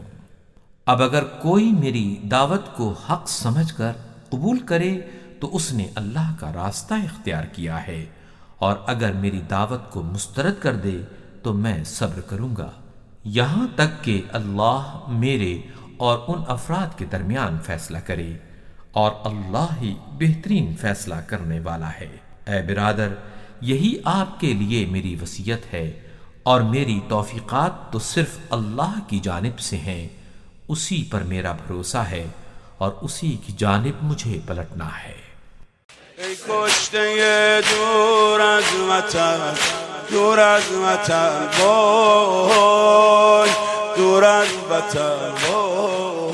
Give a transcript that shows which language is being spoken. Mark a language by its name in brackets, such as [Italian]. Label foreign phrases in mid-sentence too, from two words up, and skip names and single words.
[Urdu] اب اگر کوئی میری دعوت کو حق سمجھ کر قبول کرے تو اس نے اللہ کا راستہ اختیار کیا ہے، اور اگر میری دعوت کو مسترد کر دے تو میں صبر کروں گا، یہاں تک کہ اللہ میرے اور ان افراد کے درمیان فیصلہ کرے، اور اللہ ہی بہترین فیصلہ کرنے والا ہے۔ اے برادر، یہی آپ کے لیے میری وصیت ہے، اور میری توفیقات تو صرف اللہ کی جانب سے ہیں، اسی پر میرا بھروسہ ہے اور اسی کی جانب مجھے پلٹنا ہے۔ [Persian] ای کشته دور از وطن، دور از وطن وای، دور از وطن وای